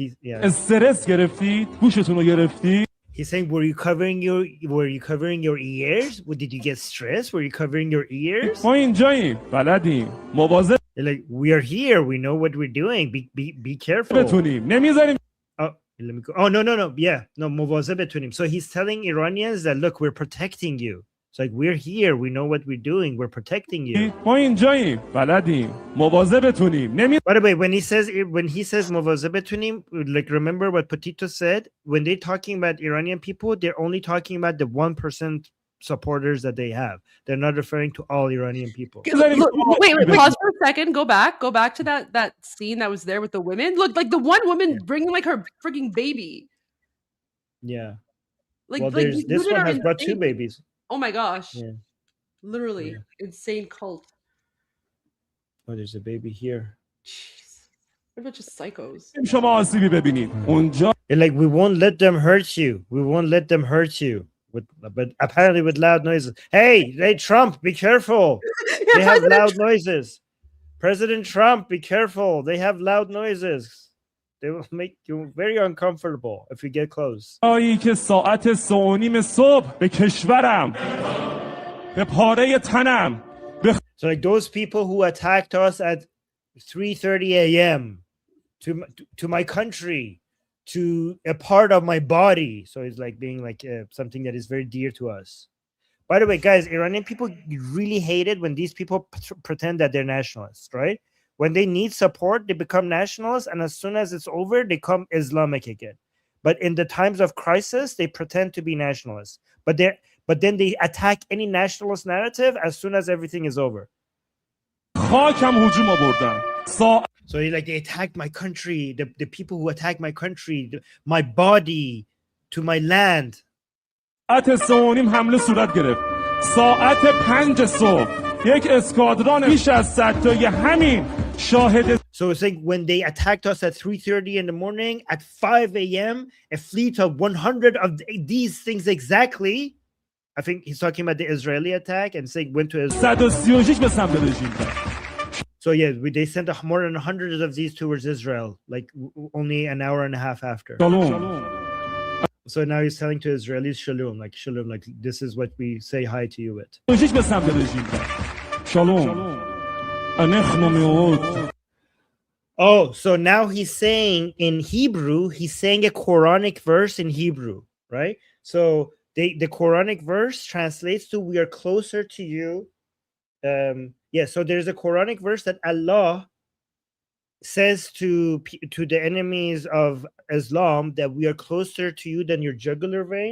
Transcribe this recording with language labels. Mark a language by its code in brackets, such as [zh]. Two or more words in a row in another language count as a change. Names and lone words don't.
[en] He's saying, were you covering your ears? Did you get stressed? Were you covering your ears? You're like, we are here. We know what we're doing. Be careful. Let me go. Oh, no. Yeah. No, [fa] مواظب بتونیم. [en] So he's telling Iranians that, look, we're protecting you. It's like, we're here. We know what we're doing. We're protecting you. By the way, when he says [fa] مواظب بتونیم, [en] like, remember what Petito said? When they're talking about Iranian people, they're only talking about the 1% supporters that they have. They're not referring to all Iranian people. Wait, pause for a second. Go back to that scene that was there with the women. Look, like the one woman bringing like her freaking baby. Yeah. Like, well, this one has brought 2 babies. Oh my gosh. Yeah. Literally, insane cult. Oh, there's a baby here. Jeez. What a bunch of psychos. [fa] شما آسیبی ببینید اونجا [en] They're like, we won't let them hurt you. We won't let them hurt you. But apparently with loud noises. Hey, Trump, be careful. They have loud noises. President Trump, be careful. They have loud noises. They will make you very uncomfortable if you get close. [fa] هایی که ساعت 3:30 صبح به کشورم به پاره تنم [en] So like those people who attacked us at 3:30 a.m. to my country, to a part of my body. So it's like being like something that is very dear to us. By the way, guys, Iranian people really hate it when these people pretend that they're nationalists, right? When they need support, they become nationalists, and as soon as it's over, they become Islamic again. But in the times of crisis, they pretend to be nationalists. But then they attack any nationalist narrative as soon as everything is over. [fa] خاکم هجوم آوردن [en] So like they attacked my country, the people who attacked my country, my body, to my land. [fa] ساعت 3:30 حمله صورت گرفت ساعت 5 صبح یک اسکادران بیش از 100 تایی همین شاهد [en] So it's like when they attacked us at 3:30 in the morning, at 5 a.m., a fleet of 100 of these things exactly. I think he's talking about the Israeli attack and saying went to Israel. [fa] 136 به سمت رژیم [en] So yeah, they sent more than 100 of these towards Israel, like only an hour and a half after. So now he's telling to Israelis shalom, like this is what we say hi to you with. [fa] به سمت رژیم [he] שלום אנחנו מיוד [en] Oh, so now he's saying in Hebrew, he's saying a Quranic verse in Hebrew, right? So the Quranic verse translates to "We are closer to you." So there's a Quranic verse that Allah says to the enemies of Islam that we are closer to you than your jugular vein.